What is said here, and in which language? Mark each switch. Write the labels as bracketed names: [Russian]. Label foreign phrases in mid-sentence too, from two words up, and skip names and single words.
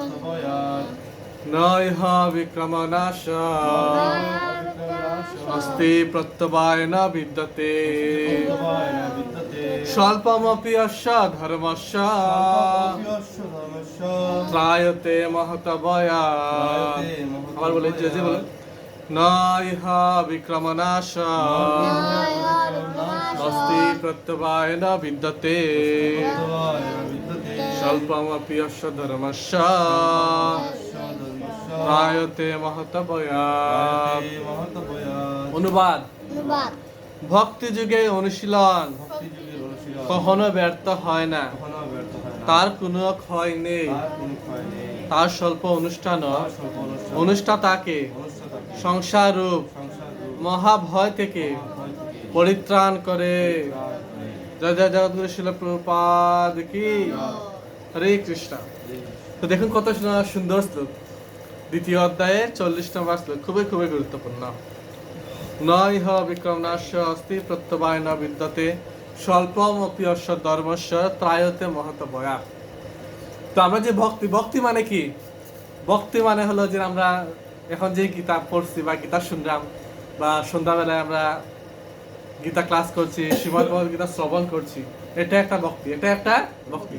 [Sanskrit] नैह विक्रमनाश अस्ति प्रत्यवाय न विद्यते स्वल्पमपि अस्य धर्मस्य त्रायते महत्वयात्। [Bangla] আবার বলে যে বলে [Sanskrit] नैह विक्रमनाश अस्ति प्रत्यवाय न विद्यते स्वल्पमपि अस्य धर्मस्य त्रायते महत्वयात्। [Bangla] অনুবাদ। ভক্তি যুগে অনুশীলন কখনো ব্যর্থ হয় না, তার কোনো ক্ষয় নেই। তার স্বল্প অনুষ্ঠাতাকে সংসার রূপ মহাভয় থেকে পরিত্রাণ করে। জয় জয় জগদ্গুরু শিল প্রভুপাদ কি। হরে কৃষ্ণ। তো দেখুন কত সুন্দর শ্লোক, দ্বিতীয় অধ্যায়ের 40 নম্বর শ্লোক, খুবই খুবই গুরুত্বপূর্ণ। [Sanskrit] নৈহ বিক্রমনাশ্য অস্তি প্রত্যবায় ন বিদ্যতে স্বল্পমপি অস্য ধর্মস্য ত্রায়তে মহত্বয়াৎ। [Bangla] তো আমরা যে ভক্তি মানে কি? ভক্তি মানে হলো যে আমরা এখন যে গীতা পড়ছি বা গীতা শুনলাম, বা সন্ধ্যাবেলায় আমরা গীতা ক্লাস করছি, শ্রীমদ্ ভগবদ গীতা শ্রবণ করছি, এটা একটা ভক্তি, এটা একটা ভক্তি।